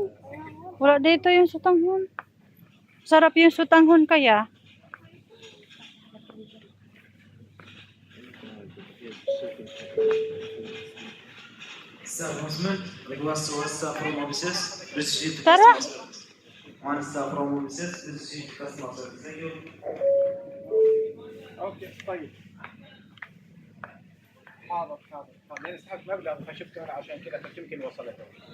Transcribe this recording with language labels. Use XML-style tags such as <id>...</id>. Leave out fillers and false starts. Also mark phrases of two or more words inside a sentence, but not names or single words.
<tl>Wala dito yung sutanghon. Sarap yung sutanghon kaya. Tara!</tl> <ar>اوكي طيب حاضر لان اسحاق مبلغ فشفته انا عشان كذا يمكن وصلته</ar>